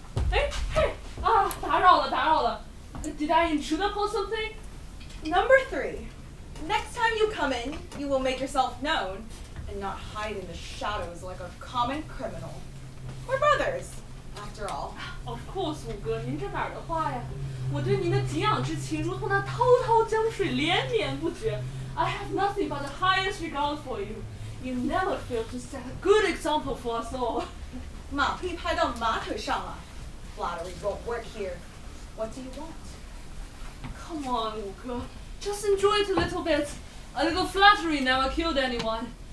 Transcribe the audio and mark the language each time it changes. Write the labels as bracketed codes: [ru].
[en] Hey, hey! [zh] 打扰了. [en] Did I intrude upon something? Number 3. Next time you come in, you will make yourself known and not hide in the shadows like a common criminal. We're brothers, after all. Of course, [zh] 虎哥，您这哪儿的话呀？我对您的敬仰之情如同那滔滔江水连绵不绝。 [en] I have nothing but the highest regard for you. You never fail to set a good example for us all. [zh] 马屁拍到马腿上了. [en] Flattery won't work here. What do you want? Come on, 虎哥, just enjoy it a little bit. A little flattery never killed anyone.